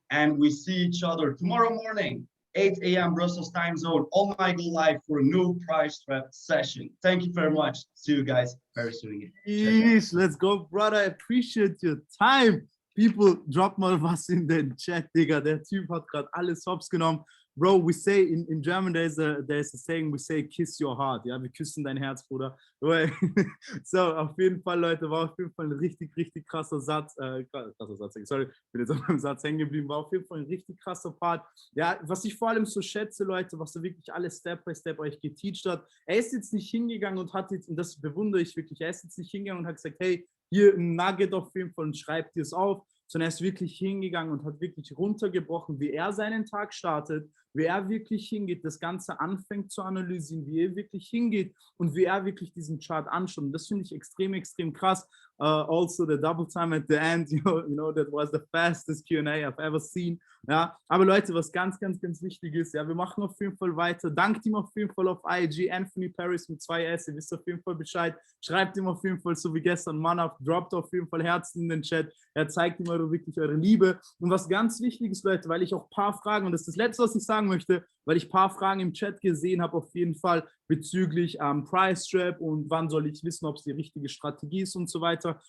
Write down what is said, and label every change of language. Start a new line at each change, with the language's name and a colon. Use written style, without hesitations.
English: And we see each other tomorrow morning, 8 a.m. Brussels time zone on my Go Live for a new price trap session. Thank you very much. See you guys very soon again. Yeesh, let's go, brother. I appreciate your time. People,
German: drop mal was in den Chat, Digga. Der Typ hat gerade alles hops genommen.
English: Bro, we say in German, there's a saying, we say kiss your heart.
German: Ja, wir küssen dein Herz, Bruder. So, auf jeden Fall, Leute, war auf jeden Fall ein richtig, richtig krasser Satz. Sorry, bin jetzt auf meinem Satz hängen geblieben. War auf jeden Fall ein richtig krasser Part. Ja, was ich vor allem so schätze, Leute, was er wirklich alles Step by Step euch geteacht hat. Er ist jetzt nicht hingegangen und hat jetzt, und das bewundere ich wirklich, er ist jetzt nicht hingegangen und hat gesagt, hey, hier ein Nugget auf jeden Fall und schreibt dir es auf, sondern er ist wirklich hingegangen und hat wirklich runtergebrochen, wie er seinen Tag startet, wie er wirklich hingeht, das Ganze anfängt zu analysieren, wie er wirklich hingeht und wie er wirklich diesen Chart anschaut. Und das finde ich extrem, extrem krass.
English: Also the double time at the end, you know, that was the fastest Q&A I've ever seen.
German: Ja, aber Leute, was ganz, ganz, ganz wichtig ist, ja, wir machen auf jeden Fall weiter. Dankt ihm auf jeden Fall auf IG, Anthony Paris mit 2 S, ihr wisst auf jeden Fall Bescheid. Schreibt ihm auf jeden Fall, so wie gestern, Mann auf, droppt auf jeden Fall Herzen in den Chat. Er zeigt ihm wirklich eure Liebe. Und was ganz wichtig ist, Leute, weil ich auch ein paar Fragen, und das ist das Letzte, was ich sagen möchte, weil ich ein paar Fragen im Chat gesehen habe, auf jeden Fall bezüglich Price Trap und wann soll ich wissen, ob es die richtige Strategie ist und so weiter.